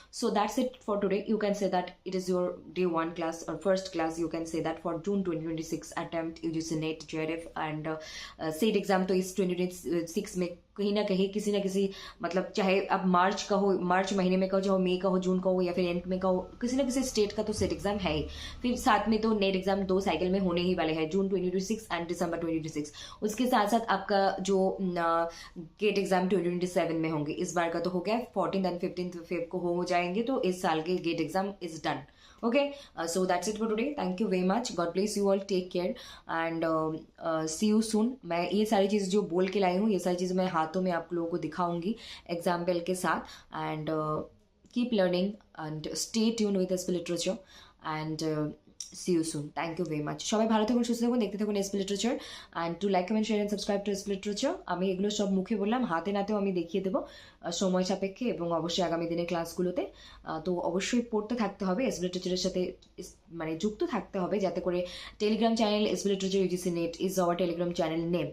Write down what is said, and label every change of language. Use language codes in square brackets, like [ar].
[en] So that's it for today. You can say that it is your day 1 class और first class, you can say that for June 2026 attempt UGC NET JRF and SET exam. [hi] तो इस 2026 में कहीं ना कहीं किसी ना किसी, मतलब चाहे अब मार्च का हो, मार्च महीने में का हो, चाहे मई का हो, जून का हो, या फिर एंड में का हो, किसी ना किसी स्टेट का तो सेट एग्जाम है ही। फिर साथ में तो नेट एग्जाम 2 साइकिल में होने ही वाले हैं, जून 2026 एंड दिसंबर 2026। उसके साथ साथ आपका जो गेट एग्जाम 2027 में होंगे। इस बार का तो हो गया, 14 एंड 15 फेब को हो जाएंगे, तो इस साल के gate exam [en] Is done. Okay, so that's it for today. Thank you very much. God bless you all. Take care and see you soon. [hi] मैं ये सारी चीज़ जो बोल के लाई हूँ, ये सारी चीज़ मैं हाथों में आप लोगों को दिखाऊंगी एग्जाम्पल के साथ। [en] and keep learning and stay tuned with SB Literature and see you soon, thank you very much. [bn] সবাই ভালো থাকুন, সুস্থ থাকুন, দেখতে থাকুন SP literature, [en] And to like comment share and subscribe to SP literature. [bn] আমি এগুলো সব মুখে বললাম, হাতে নাতেও আমি দেখিয়ে দেবো সময় সাপেক্ষে, এবং অবশ্যই আগামী দিনের ক্লাসগুলোতে। তো অবশ্যই পড়তে থাকতে হবে, এসপি লিটারেচারের সাথে মানে যুক্ত থাকতে হবে, যাতে করে Telegram channel SP literature UGC net [en] Is our Telegram channel name.